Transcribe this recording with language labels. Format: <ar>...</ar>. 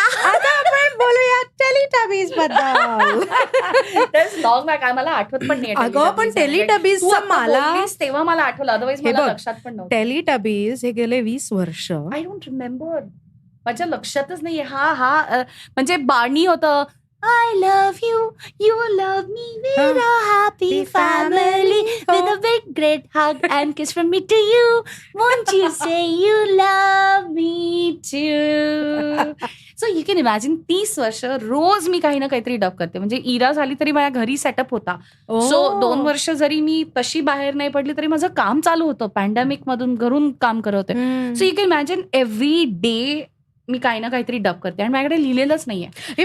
<mr>आता आपण बोलूया टेलिटबीज बद्दल. लॉंग बॅक, मला आठवत पण नाही. अगं पण टेलिटबीजचं मला तेव्हा मला आठवलं, अदरवाईज मला लक्षात पण नव्हतं. टेलिटबीज हे गेले 20 वर्ष.</mr> <en>I don't remember,</en> <mr>माझ्या लक्षातच नाहीये. हा म्हणजे बार्नी होतं.</mr> <en>I love you, you love me, we're a happy family with a big great hug and kiss from me to you. Won't you say you love me too? So you can imagine</en> <mr>30 वर्ष रोज मी काही ना काहीतरी डब करते. म्हणजे इरा झाली तरी माझ्या घरी सेटअप होता. सो 2 वर्ष जरी मी तशी बाहेर नाही पडली तरी माझं काम चालू होतं. पॅन्डेमिक मधून घरून काम करत होते.</mr> <en>so you can imagine every day</en> <mr>मी काही ना काहीतरी डब करते आणि माझ्याकडे लिहिलेलंच नाहीये.</mr>